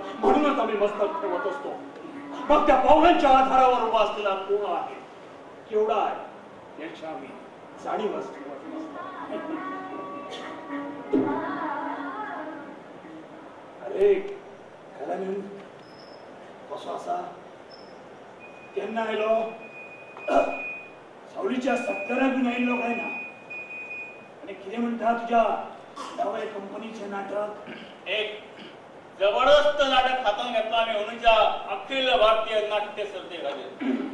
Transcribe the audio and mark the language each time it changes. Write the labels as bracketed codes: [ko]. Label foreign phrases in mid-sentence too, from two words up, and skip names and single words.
[mr] म्हणूनच आम्ही मस्तक ठेवत असतो. मग त्या पावलांच्या आधारावर उभा असलेला कोण आहे, केवढा आहे याची आम्ही जाणीवच ठेवत नसतो. [kok] अरे खरं कसो असा केन्ना आयलो सावलीच्या 70 बी आयलो काय ना. आणि कितें म्हणटा तुझ्या नवे कंपनीचे नाटक? एक जबरदस्त नाटक हातान घेतला आम्ही अनुच्या अखिल भारतीय नाट्य स्पर्धेखातीर.